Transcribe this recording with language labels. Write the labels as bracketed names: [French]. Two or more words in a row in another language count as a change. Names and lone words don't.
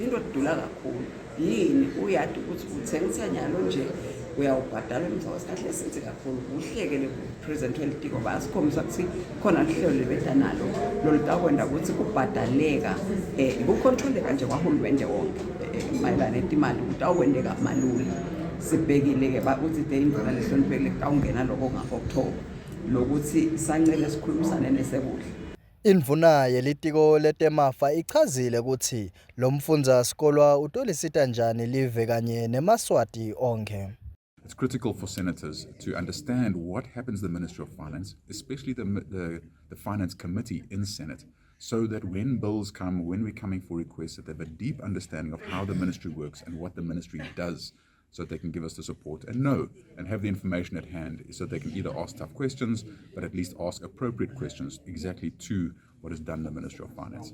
[Swati] into edula kakhulu yini uyadi ukuthi uthengisa nyalo nje uyawubhadala emva kwesikhathi esinzi kakhulu uhleke le-president welitiko basikhombisa ukuthi khona lihlelo lebeda nalo lolutakwenza ukuthi kubhadaleka kukhontroleka nje kwahulumende wonke mayelana netimali ukuthi awukwendeka malula sibhekile-ke ukuthi de indlela lehloniphekile kutawungena lokho ngako-October lokuthi sancele sikhulumisane nesebudla. Indvuna yelitiko letemafa ichazile ukuthi lo mfundzasikolwa utolisita njani live kanye nemaswati onke. [English] It's critical for senators to understand what happens to the Ministry of Finance, especially the Finance Committee in Senate, so that when bills come, when we're coming for requests, that they have a deep understanding of how the ministry works and what the ministry does, so that they can give us the support and know and have the information at hand, so they can either ask tough questions, but at least ask appropriate questions exactly to what is done in the Ministry of Finance.